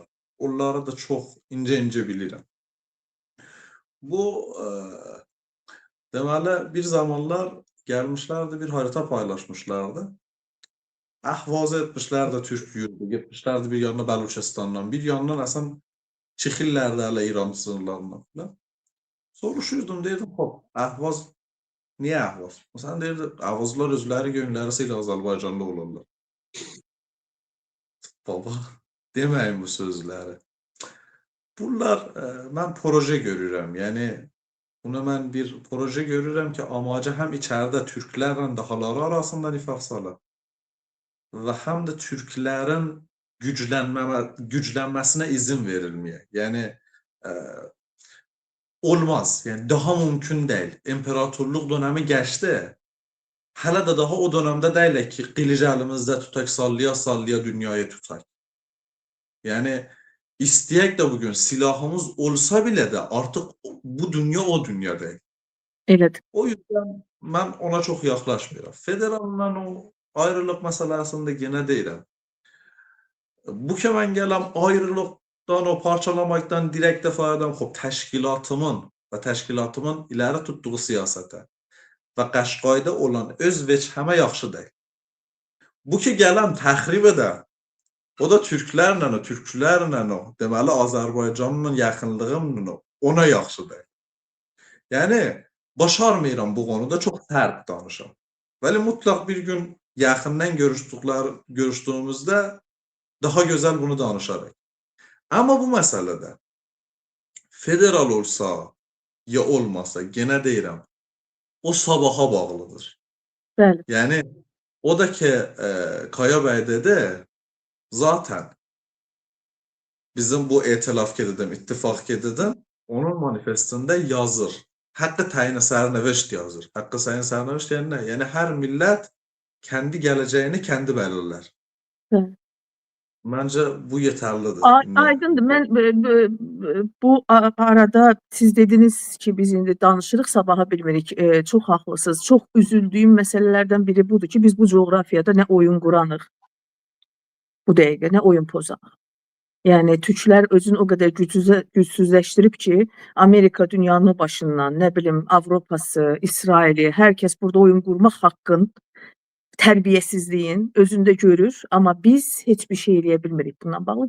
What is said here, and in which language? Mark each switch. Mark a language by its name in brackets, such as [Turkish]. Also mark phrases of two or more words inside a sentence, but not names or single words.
[Turkish] Onları da çok ince bilirim. Bu deməli bir zamanlar gelmişlerdi, bir harita paylaşmışlardı. Ahvazı etmişlerdi Türk yurdu, gitmişlerdi bir yanına Beluçistan'dan, bir yandan aslında çıxillerdi hələ İran sınırlarından falan. [Azerbaijani] Soruşurdum, deyirdim, hop, Ahvaz, niye Ahvaz? Sen deyirdi, Ahvazlar özləri gönüllərisiyle Azərbaycanlı olurlar. Baba, deməyin bu sözləri. Bunlar, mən proje görürəm, yəni buna mən bir proje görürəm ki, amacı həm içəridə Türklərlə dahaları arasında nifaq salar və həm də Türklərin güclənməsinə izin verilməyə. Yəni olmaz, yəni daha mümkün deyil. [Turkish] İmparatorluq dönemi geçti. [Azerbaijani] Hələ də daha o dönemdə deyilik ki, qılıcı əlimizdə tutaq, sallaya dünyayı tutaq. [Turkish] Yəni istəyək də bugün silahımız olsa bile de artık bu dünya o dünya değil. [Azerbaijani] Elədir. [Turkish] O yüzden ben ona çok yaklaşmıyorum. Federal'dan o ayrılık meselesinde [Azerbaijani] gene deyirəm. Bu ki mən gələm ayrılıqdan, o parçalamaktan direkt defadan təşkilatımın və təşkilatımın ileri tuttuğu siyasete və Qəşqayda olan öz veçhəmə yaxşı deyil. Bu ki gələm təxrib edə, o da türklərlə o, deməli Azərbaycanla yaxınlığımla ona yaxşı deyil. Yəni başarmıram bu konuda çok sert danışam. [Turkish] Vəli mutlaq bir gün yaxından görüştüğümüzde daha güzel bunu danışarıq. Ama bu meselede federal olsa ya olmasa gene deyirəm, o sabaha bağlıdır. [Azerbaijani] Bəli. [Turkish] Yani o da ki Kaya Bey dedi, zaten bizim bu etilaf ededim, ittifak ededim, onun manifestinde yazır. Hakkı [Persian] تعیین سرنوشت [Turkish] yazır. Hakkı [Persian] تعیین سرنوشت [Turkish] yani ne? Yani her millet kendi geleceğini kendi belirler. [Azerbaijani] Bəli. [Turkish] Bence bu yeterlidir. [Azerbaijani] Aydındır. Mən bu arada siz dediniz ki, biz indi danışırıq, sabaha bilmirik. Çox haqlısınız. Çox üzüldüyüm məsələlərdən biri budur ki, biz bu coğrafiyada nə oyun quranıq bu dəqiqə, nə oyun pozanıq. Yəni Türklər özünü o qədər gücsüzləşdirib ki, Amerika dünyanın başından, nə bilim Avropası, İsraili, hər kəs burada oyun qurmaq haqqın, tərbiyəsizliyin özündə görür, amma biz heç bir şey eləyə bilmirik bununla bağlı.